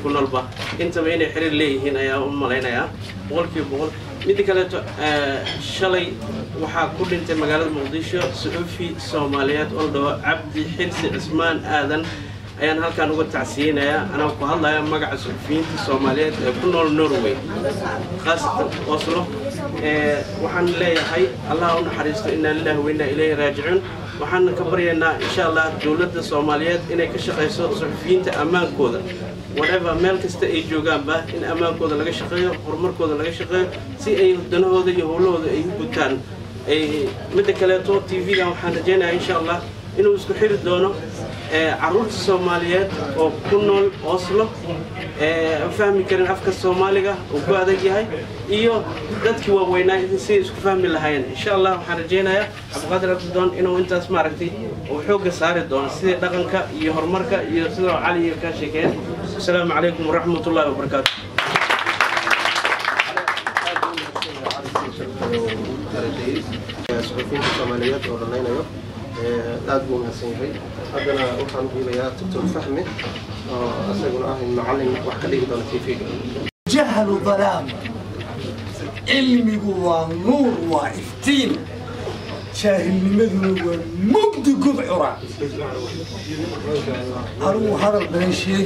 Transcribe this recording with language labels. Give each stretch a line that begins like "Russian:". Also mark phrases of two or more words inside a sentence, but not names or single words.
Somali: ku noolba intaba inay xiriir leeyihiin ayaa u maleynayaa boqolkiiba mid kale shalay waxaa ku dhintay magaalada Muqdisho suxufi Soomaaliyeed oo dhaw Cabdi Xirsi Cismaan Aadan ayaan halkaan uga tacsiyeenayaa anaa ku hadlayaa magaca suxufiyiinta Soomaaliyeed ee ku nool Norway khaasatan Oslo waxaan leeyahay Allah u naxariisto
Arabic: إنا لله وإنا إليه راجعون
Somali: waxaan ka baryaynaa
Arabic: إن شاء الله
Somali: dawladda Soomaaliyeed inay ka shaqeyso suxufiyiinta amaankooda whatever meel kasta ay joogaanba in amaankooda laga shaqeeyo horumarkooda laga shaqeeyo si ay danahooda iyo howlahooda ay u gutaan mid kale oo TV-ga waxaan rajaynayaa
Arabic: إن شاء الله
Somali: inuu isku xiri doono carruurta Soomaaliyeed oo ku nool Oslo fahmi karin afka Soomaaliga oo ku adag yahay iyo dadkii waaweynaa si isku fahmi lahaayeen
Arabic: إن شاء الله
Somali: waxaan rajaynayaa Cabdiqaadir Abdullah inuu intaas maaragtay oo xoog saari doono sida dhaqanka iyo horumarka iyo sida Cali ka sheekeen
Arabic: السلام عليكم ورحمة الله وبركاته.
Somali: suxufiyiinta Soomaaliyeed oo dhanaynayo aad buu mahadsan yahay haddana waxaan u dhiibayaa Dr. Fahmi oo asaguna ah macallin wax ka dhigi doona TV-ga jahlu dhalaam cilmigu waa nuur waa iftiin jaahilnimaduna waa mugdi gudcura anigu hadal badan sheegi